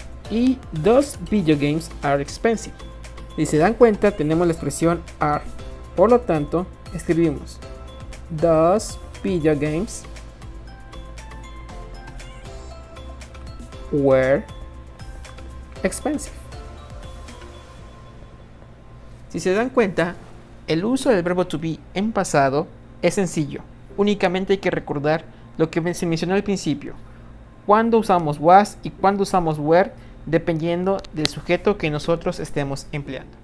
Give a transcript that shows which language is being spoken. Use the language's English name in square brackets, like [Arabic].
[English] Y those video games are expensive. [Spanish] Si se dan cuenta, tenemos la expresión are. Por lo tanto, escribimos [English] those video games were expensive. [Spanish] Si se dan cuenta, el uso del verbo to be en pasado es sencillo. Únicamente hay que recordar lo que se mencionó al principio. Cuando usamos was y cuando usamos were, dependiendo del sujeto que nosotros estemos empleando.